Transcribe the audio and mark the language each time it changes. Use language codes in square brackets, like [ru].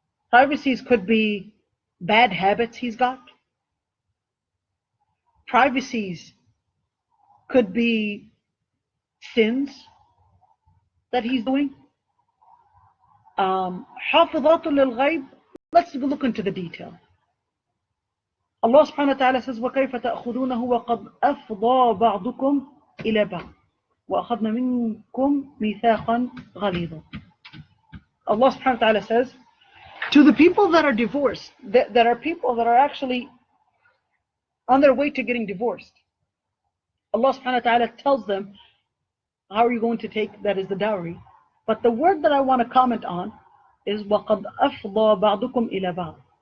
[en] Privacies could be bad habits he's got. Privacies could be sins that he's doing. [ar] حافظات للغيب, [en] let's look into the detail. Allah subhanahu wa ta'ala says, [ar] وَكَيْفَ تَأْخُذُونَهُ وَقَدْ أَفْضَى بَعْضُكُمْ إِلَى بَعْضٍ وَأَخَذْنَ مِنْكُمْ مِيثَاقًا غَلِيظًا. [en] Allah subhanahu wa ta'ala says, to the people that are divorced, that are people that are actually on their way to getting divorced, Allah subhanahu wa ta'ala tells them, how are you going to take, that is the dowry. But the word that I want to comment on is [ar] وَقَدْ أَفْضَى بَعْضُكُمْ إِلَى بَعْضٍ.